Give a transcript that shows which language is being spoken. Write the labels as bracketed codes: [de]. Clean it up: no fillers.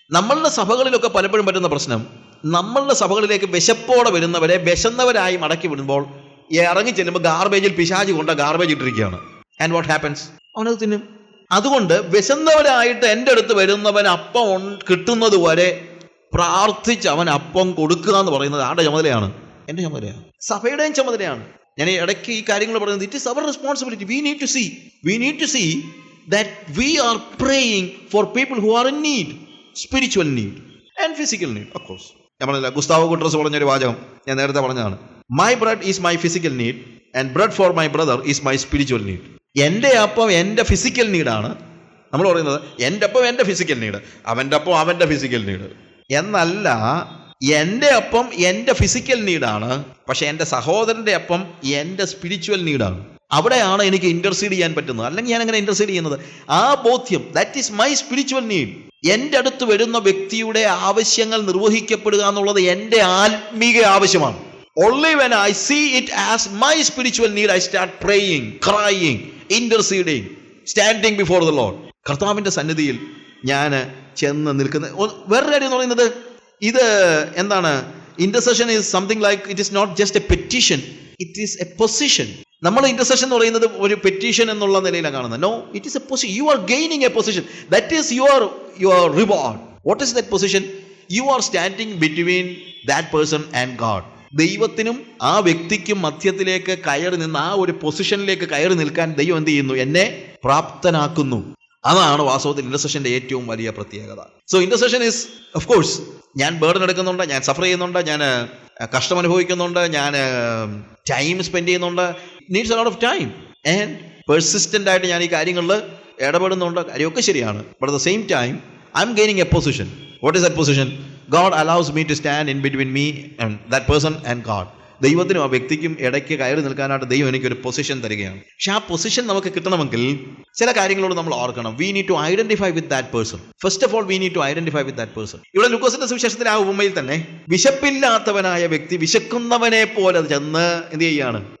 [ml] നമ്മളുടെ സഭകളിലൊക്കെ പലപ്പോഴും പറ്റുന്ന പ്രശ്നം, നമ്മളുടെ സഭകളിലേക്ക് വിശപ്പോടെ വരുന്നവരെ വിശന്നവരായി മടക്കി വിടുമ്പോൾ ഇറങ്ങി ചെല്ലുമ്പോൾ ഗാർബേജിൽ പിശാച് കൊണ്ട് ഗാർബേജ് ഇട്ടിരിക്കുകയാണ്. [en] And what happens? [ml] അവനത് തിന്നും. അതുകൊണ്ട് വിശന്നവരായിട്ട് എൻ്റെ അടുത്ത് വരുന്നവൻ അപ്പം കിട്ടുന്നത് വരെ പ്രാർത്ഥിച്ച് അവൻ അപ്പം കൊടുക്കുക എന്ന് പറയുന്നത് ആരുടെ ചുമതലയാണ്? എൻ്റെ ചുമതലയാണ്, സഭയുടെയും ചുമതലയാണ്. ഞാൻ ഇടയ്ക്ക് ഈ കാര്യങ്ങൾ പറയുന്നത്, [en] It is our responsibility. We need to see that we are praying for people who are in need, spiritual need and physical need, of course. [ml] നമ്മളല്ല, ഗുസ്താവോ ഗുട്രസ് പറഞ്ഞൊരു വാചകം ഞാൻ നേരത്തെ പറഞ്ഞതാണ്. [en] My bread is my physical need and bread for my brother is my spiritual need. [ml] എൻ്റെ അപ്പം എൻ്റെ physical നീഡാണ്. നമ്മൾ പറയുന്നത് എൻ്റെ അപ്പം എൻ്റെ ഫിസിക്കൽ നീഡ്, അവൻ്റെ അപ്പം അവൻ്റെ ഫിസിക്കൽ നീഡ് എന്നല്ല. എൻ്റെ അപ്പം എൻ്റെ ഫിസിക്കൽ നീഡാണ്, പക്ഷെ എൻ്റെ സഹോദരൻ്റെ അപ്പം എൻ്റെ സ്പിരിച്വൽ നീഡാണ്. അവിടെയാണ് എനിക്ക് ഇന്റർസീഡ് ചെയ്യാൻ പറ്റുന്നത്. അല്ലെങ്കിൽ ഞാൻ എങ്ങനെ ഇന്റർസീഡ് ചെയ്യുന്നത്? ആ ബോധ്യം, [en] That is my spiritual need. [ml] എൻ്റെ അടുത്ത് വരുന്ന വ്യക്തിയുടെ ആവശ്യങ്ങൾ നിർവഹിക്കപ്പെടുക എന്നുള്ളത് എൻ്റെ ആത്മീക ആവശ്യമാണ്. [en] Only when I see it as my spiritual need, I start praying, crying, interceding, standing before the Lord. [ml] കർത്താവിൻ്റെ സന്നിധിയിൽ ഞാൻ ചെന്ന് നിൽക്കുന്ന വേറൊരു കാര്യം എന്ന് പറയുന്നത്, ഇത് എന്താണ്, [en] Intercession is something like it is not just a petition, it is a position. [ml] നമ്മൾ ഇന്റർസെഷൻ എന്ന് പറയുന്നത് ഒരു പെറ്റീഷൻ എന്നുള്ള നിലയിലാണ് കാണുന്നത്. [en] No, it is a position. You are gaining a position. That is your reward. What is that position? You are standing between that person and God. [ml] ദൈവത്തിനും ആ വ്യക്തിക്കും മധ്യത്തിലേക്ക് കയറി നിന്ന് ആ ഒരു പൊസിഷനിലേക്ക് കയറി നിൽക്കാൻ ദൈവം എന്ത് ചെയ്യുന്നു? എന്നെ പ്രാപ്തനാക്കുന്നു. അതാണ് വാസ്തവത്തിൽ ഇന്റർസെഷന്റെ ഏറ്റവും വലിയ പ്രത്യേകത. [en] so intercession is, of course, [ml] ഞാൻ ബേർഡൻ എടുക്കുന്നുണ്ട്, ഞാൻ സഫർ ചെയ്യുന്നുണ്ട്, ഞാൻ കഷ്ടം അനുഭവിക്കുന്നുണ്ട്, ഞാൻ ടൈം സ്പെൻഡ് ചെയ്യുന്നുണ്ട്. [en] needs a lot of time [ml] and persistent ആയിട്ട് ഞാൻ ഈ കാര്യങ്ങളിൽ ഇടപെടുന്നുണ്ട്. കാര്യമൊക്കെ ശരിയാണ്. [en] But at the same time I am gaining a position. What is that position? God allows me to stand in between me and that person and God. [ml] ദൈവത്തിനും ആ വ്യക്തിക്കും ഇടയ്ക്ക് കയറി നിൽക്കാനായിട്ട് ദൈവം എനിക്കൊരു പൊസിഷൻ തരികയാണ്. പക്ഷെ ആ പൊസിഷൻ നമുക്ക് കിട്ടണമെങ്കിൽ ചില കാര്യങ്ങളോട് നമ്മൾ ഓർക്കണം. [en] We need to identify with that person. First of all we need to identify with that person. [ml] ഇവിടെ ലൂക്കോസിന്റെ സുവിശേഷത്തിൽ ആ ഉപമയിൽ തന്നെ വിശപ്പില്ലാത്തവനായ വ്യക്തി വിശക്കുന്നവനെ പോലെ ചെന്ന് എന്ത് ചെയ്യാണ്?